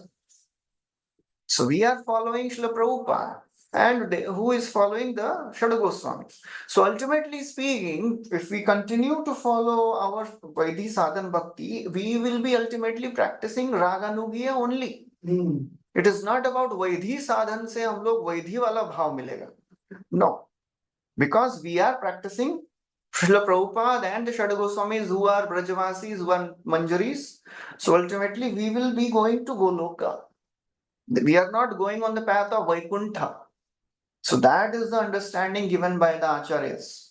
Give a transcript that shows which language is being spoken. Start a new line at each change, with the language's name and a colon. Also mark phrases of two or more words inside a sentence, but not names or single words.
English: So we are following Srila Prabhupada, and who is following the Shadu Goswamis. So ultimately speaking, if we continue to follow our Vaidhi Sadhan Bhakti, we will be ultimately practicing Raganugiya only. It is not about
Hindi: वैधी साधन से हम लोग वैधी वाला भाव मिलेगा.
English: No, because we are practicing Srila Prabhupada and the Shadu Goswamis who are Brajavasis, who are Manjaris. So ultimately we will be going to Goloka. We are not going on the path of Vaikuntha. So that is the understanding given by the Acharyas.